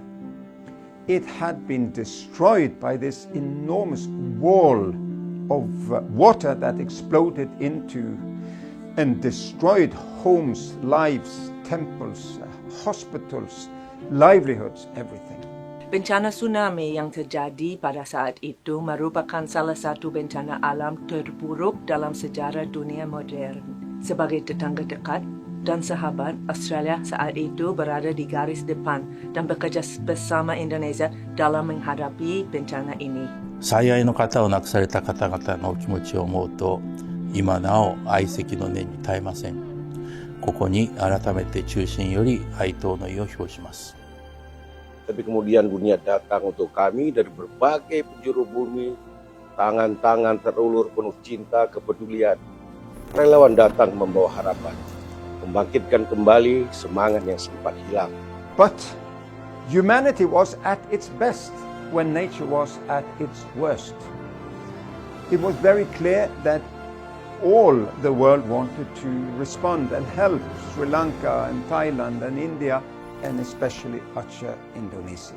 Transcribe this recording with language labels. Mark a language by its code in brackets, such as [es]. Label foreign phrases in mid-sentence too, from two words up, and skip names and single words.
[en] It had been destroyed by this enormous wall of water that exploded into and destroyed homes, lives, temples, hospitals, livelihoods, everything. [id] Bencana tsunami yang terjadi pada saat itu merupakan salah satu bencana alam terburuk dalam sejarah dunia moden. Sebagai tetangga dekat dan sahabat, Australia saat itu berada di garis depan dan bekerja bersama Indonesia dalam menghadapi bencana ini. [ja] 最愛の方を亡くされた方々のお気持ちを思うと、今なお哀惜の念に耐えません。ここに改めて衷心より哀悼の意を表します。 [id] Tapi kemudian dunia datang untuk kami dari berbagai penjuru bumi, tangan-tangan terulur penuh cinta, kepedulian. Relawan datang membawa harapan, membangkitkan kembali semangat yang sempat hilang. [en] But humanity was at its best when nature was at its worst. It was very clear that all the world wanted to respond and help Sri Lanka and Thailand and India and especially Aceh, Indonesia.